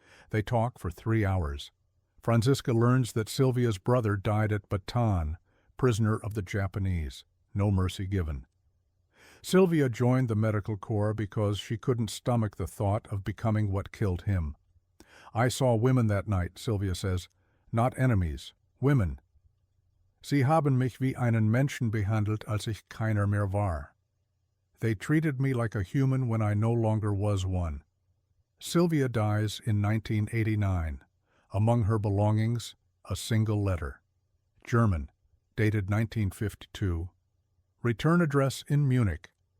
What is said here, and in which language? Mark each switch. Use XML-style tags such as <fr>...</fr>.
<en>They talk for 3 hours. Franziska learns that Sylvia's brother died at Bataan, prisoner of the Japanese. No mercy given. Sylvia joined the medical corps because she couldn't stomach the thought of becoming what killed him. "I saw women that night," Sylvia says. "Not enemies. Women.</en> <de>Sie haben mich wie einen Menschen behandelt, als ich keiner mehr war.</de> <en>They treated me like a human when I no longer was one." Sylvia dies in 1989. Among her belongings, a single letter. German, dated 1952. Return address in Munich.</en>